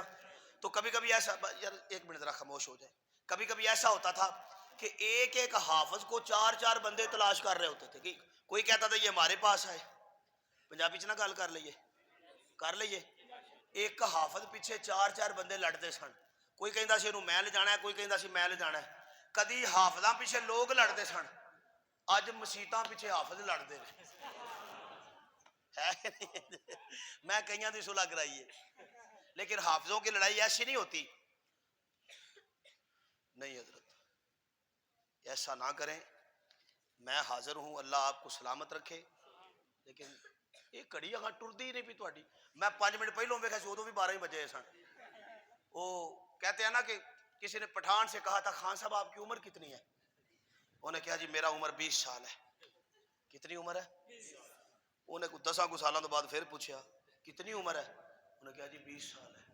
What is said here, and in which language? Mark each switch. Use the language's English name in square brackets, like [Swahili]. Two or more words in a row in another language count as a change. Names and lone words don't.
[Urdu] تو کبھی کبھی ایسا، یار ایک منٹ ذرا خاموش ہو جائے، کبھی کبھی ایسا ہوتا تھا کہ ایک حافظ کو 4 بندے تلاش کر رہے ہوتے تھے. کہ کوئی کہتا تھا یہ ہمارے پاس آئے، [Punjabi] پنجابی چ نہ گل کر لئیے. ایک حافظ پیچھے 4 بندے لڑتے سن، کوئی کہندا سی انہوں میں لے جانا ہے، کوئی کہندا سی میں لے جانا ہے. کدی حافظاں پیچھے لوگ لڑتے سن، اج مسیتاں پیچھے حافظ لڑتے ہیں. میں کئیاں دی صلح کرائی ہے، [Urdu] لیکن حافظوں کی لڑائی ایسی نہیں ہوتی. نہیں حضرت ایسا نہ کریں، میں حاضر ہوں، اللہ آپ کو سلامت رکھے. [Punjabi] لیکن یہ کڑی اگاں ٹردی ہی نہیں پی تہاڈی. میں 5 منٹ پہلوں ویکھیا سی، ادوں بھی 12 ہی بجے سن. [Urdu] وہ کہتے ہیں نا کہ کسی نے پٹھان سے کہا تھا خان صاحب آپ کی عمر کتنی ہے؟ انہوں نے کہا جی میرا عمر 20 سال ہے. کتنی عمر ہے؟ انہیں کچھ 10 سالوں تو بعد پھر پوچھا کتنی عمر ہے؟ انہوں نے کہا جی 20 سال ہے.